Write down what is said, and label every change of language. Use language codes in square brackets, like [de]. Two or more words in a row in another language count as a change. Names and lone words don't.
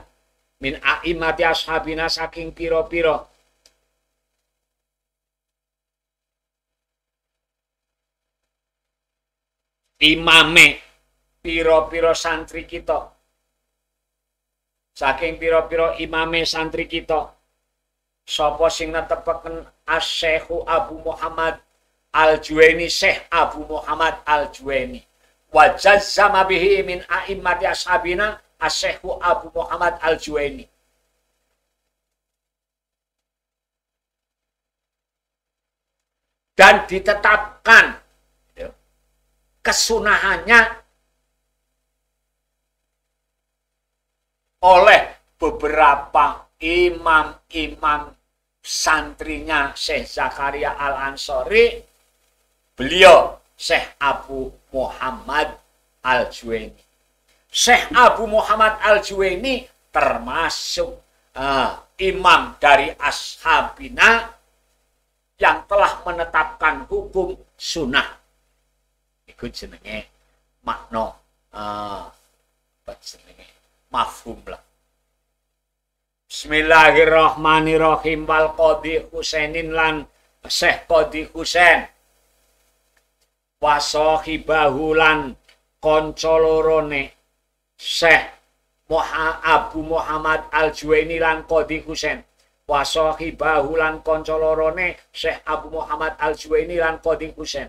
[ar] من أئمة أصحابنا [jv] saking pira-pira imame pira-pira santri kita, saking pira-pira imame santri kita, sapa sing netepaken Asy-Syaikh Abu Muhammad Al-Juwaini, Syekh Abu Muhammad Al-Juwaini. [ar] وجزم به من أئمة أصحابنا الشيخ أبو محمد الجويني. [id] Dan ditetapkan kesunahannya oleh beberapa imam-imam santrinya Syekh Zakaria Al-Ansori, beliau Syekh Abu Muhammad Al-Juwaini. Syekh Abu Muhammad Al-Juwaini termasuk imam dari ashabina yang telah menetapkan hukum sunnah. [jv] Iku jenenge makna jenenge mafhum lah. [ar] بسم الله الرحمن الرحيم. [jv] Wal Qadhi Husainin lan Syekh Qadhi Husain [ar] وصاحباه [jv] lan kanca lorone Syekh Abu Muhammad Al-Juwaini lan Qadhi Husain [ar] وصاحباه [jv] lan kanca lorone Syekh Abu Muhammad Al-Juwaini lan Qadhi Husain.